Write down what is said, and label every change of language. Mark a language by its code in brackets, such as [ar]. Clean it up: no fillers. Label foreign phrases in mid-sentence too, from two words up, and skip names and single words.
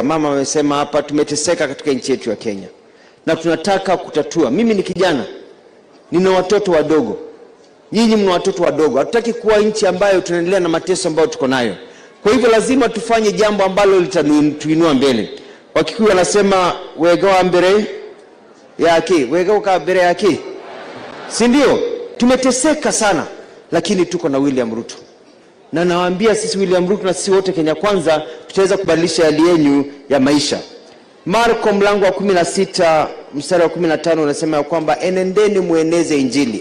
[sw] Mama amesema hapa tumeteseka katika nchi yetu ya Kenya na tunataka kutatua. Mimi ni kijana, nina watoto wadogo, nyinyi mna watoto wadogo. Hatutaki kuwa nchi ambayo tunaendelea na mateso ambayo tuko nayo. Kwa hivyo lazima tufanye jambo ambalo litatuinua mbele. Wakikuyu wanasema [ki] wega mbere yake, wega uka mbere yake, [sw] si ndio? Tumeteseka sana, lakini tuko na William Ruto. Na nawaambia sisi William Ruto na sisi wote Kenya Kwanza tutaweza kubadilisha hali yenu ya maisha. Marko mlango wa 16 mstari wa 15 unasema ya kwamba enendeni mueneze injili.